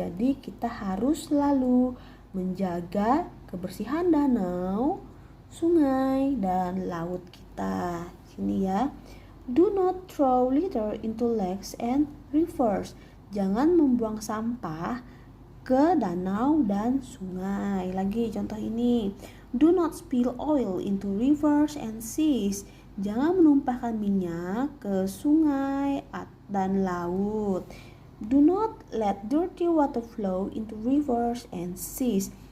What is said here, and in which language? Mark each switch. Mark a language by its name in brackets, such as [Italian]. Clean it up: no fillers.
[Indonesian] Jadi kita harus selalu menjaga kebersihan danau, sungai, dan laut kita. Sini ya. [English] Do not throw litter into lakes and rivers. [Indonesian] Jangan membuang sampah ke danau dan sungai. Lagi contoh ini. [English] Do not spill oil into rivers and seas. [Indonesian] Jangan menumpahkan minyak ke sungai dan laut. [English] Do not let dirty water flow into rivers and seas.